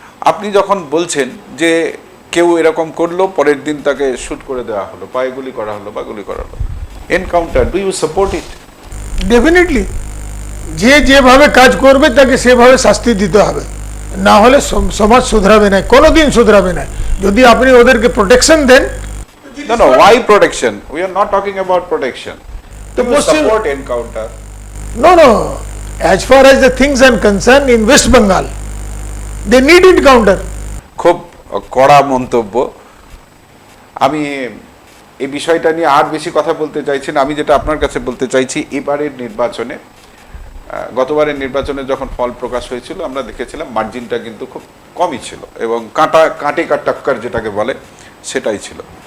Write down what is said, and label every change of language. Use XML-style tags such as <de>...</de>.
<bn>আপনি যখন বলছেন যে কেউ এরকম করলো, পরের দিন তাকে শুট করে দেওয়া হলো, পায়ে গুলি করা হলো বা গুলি করা হলো, encounter,</bn> <en>Do you support it?</en> <bn>Definitely. যে যেভাবে কাজ করবে তাকে সেভাবে শাস্তি দিতে হবে, না হলে সমাজ শুধরাবে না, কোনোদিন শুধরাবে না। যদি আপনি ওদেরকে protection then.</bn> <en>No, why protection? We are not talking about protection. The You support encounter. No. As far as the things are concerned, in West Bengal, they need encounter.</en> <bn>খুব কড়া মন্তব্য। আমি এই বিষয়টা নিয়ে আর বেশি কথা বলতে চাইছি না। আমি যেটা আপনার কাছে বলতে চাইছি, এবারের নির্বাচনে, গতবারের নির্বাচনে যখন ফল প্রকাশ হয়েছিল আমরা দেখেছিলাম মার্জিনটা কিন্তু খুব কমই ছিল এবং</bn> <hi>কাঁটে টক্কর</hi> <bn>যেটাকে বলে সেটাই ছিল।</bn>